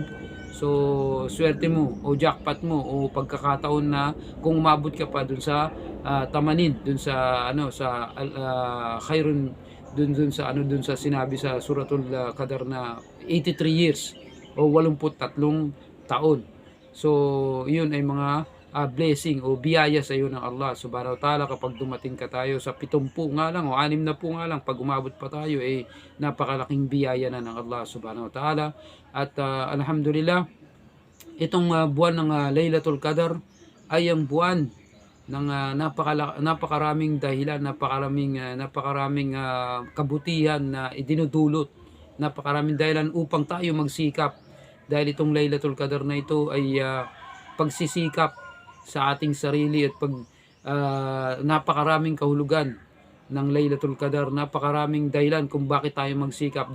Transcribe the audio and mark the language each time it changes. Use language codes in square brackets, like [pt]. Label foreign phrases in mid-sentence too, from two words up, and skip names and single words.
[tl] So swerte mo o jackpot mo o pagkakataon na kung umabot ka pa dun sa tamanin, dun sa sa khairun, dun sa dun sa sinabi sa [ar] suratul Qadar [tl] na 83 years o 83 taon. So yun ay mga blessing o biyaya sa iyo ng Allah [ar] subhanahu wa ta'ala [tl] kapag dumating ka tayo sa 70 nga lang o 60 nga lang, pag umabot pa tayo napakalaking biyaya na ng Allah [ar] subhanahu wa ta'ala. [tl] At alhamdulillah, itong buwan ng Laylatul Qadar ay ang buwan ng napakaraming dahilan, napakaraming kabutihan na idinudulot, napakaraming dahilan upang tayo magsikap, dahil itong Laylatul Qadar na ito ay pagsisikap sa ating sarili at napakaraming kahulugan ng Laylatul Qadar, napakaraming dahilan kung bakit tayo magsikap.